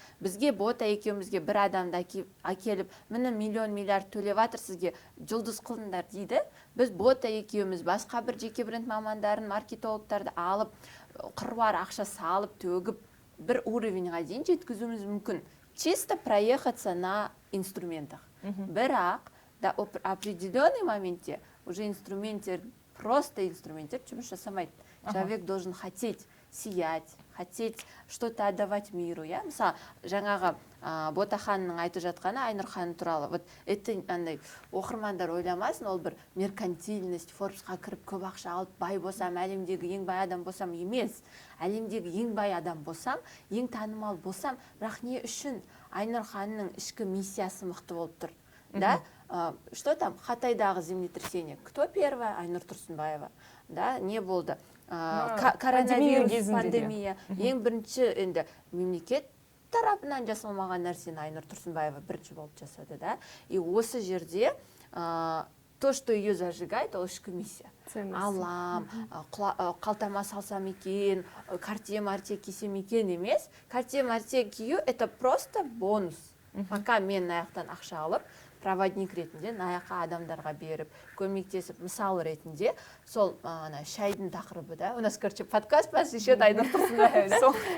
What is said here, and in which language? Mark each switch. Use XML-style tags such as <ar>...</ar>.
<kk>Бізге бота екеумізге бір адамды әкеліп, міне миллион, миллиард төлеп жатыр сізге, жұлдыз қылыңдар дейді. Біз бота екеуміз басқа бір жеке бренд мамандарын, маркетологтарды алып, қыруар ақша салып, төгіп, бір уровеньға дейін жеткізуіміз мүмкін.</kk> <ru>Чисто проехаться на инструментах. Бірақ, да, определенный моментте уже инструменттер, просто инструменттер</ru> <kk>жұмыс жасамайды.</kk> <ru>Человек должен хотеть сиять, хотеть что-то отдавать миру.</ru> <kk>Мысалы, жаңағы Бота ханымның айтып жатқаны Айнұр ханым туралы.</kk> <ru>Вот это</ru> <kk>андай оқырмандар ойламасын, ол бір меркантильность, Forbes-қа кіріп көп ақша алып, бай болсам, әлемдегі ең бай адам болсам емес. Әлемдегі ең бай адам болсам, ең танымал болсам, бірақ не үшін Айнұр ханымның ішкі миссиясы мықты болып тұр.</kk> <ru>Да? Что там? Хатайдағы землетрясение. Кто первая? Айнұр Тұрсынбаева. Да,</ru> <kk>не болды.</kk> <ru>Коронавирус, пандемия.</ru> <kk>Ең бірінші енді мемлекет тарапынан жасалмаған нәрсені Айнұр Тұрсынбаева бірінші болып жасады, да? И осы жерде</kk> <ru>то, что ее зажигает,</ru> <kk>ол ішкі миссия. Алам, қалтама салсам екен, Cartier кисем екен емес. Cartier кию</kk> <ru>это просто бонус.</ru> <kk>Пока мен аяқтан ақша алып, проводник ретінде наяққа адамдарға беріп, көмектесіп, мысал ретінде, сол шайдың тақырыбы, да,</kk> <ru>у нас, короче, подкаст посвящен</ru> <kk>Айнұр Тұрсынбаеваға.</kk>